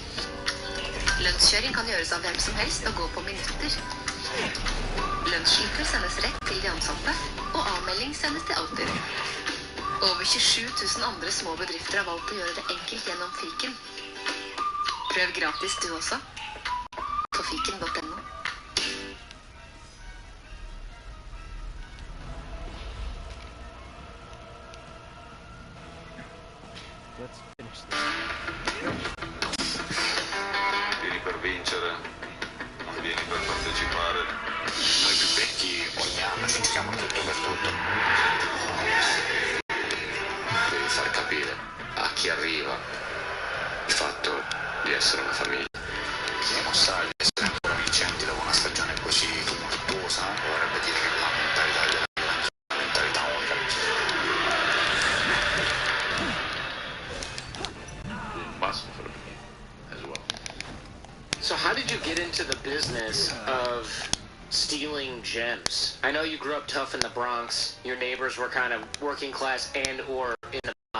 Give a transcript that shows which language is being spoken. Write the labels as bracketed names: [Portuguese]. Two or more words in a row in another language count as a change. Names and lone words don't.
[Norwegian] Lønnskjøring kan gjøres av hvem som helst og gå på minutter. Lønnsslipper sendes rett til de ansatte, og avmelding sendes til Altinn. Over 27 000 andre små bedrifter har valgt å gjøre det enkelt gjennom Fiken. Prøv gratis du også, på fiken.no. [Italian] Vieni per vincere, non vieni per partecipare. Noi più vecchi ogni anno sentiamo tutto per tutto. Devi far capire a chi arriva il fatto di essere una famiglia. Chi non sa di essere ancora vincenti dopo una stagione così tumultuosa vorrebbe dire che la mentalità della violenza è una mentalità unica. [English] Muscle for the game as well. So how did you get into the business of stealing gems? I know you grew up tough in the Bronx. Your neighbors were kind of working class and or in the mob.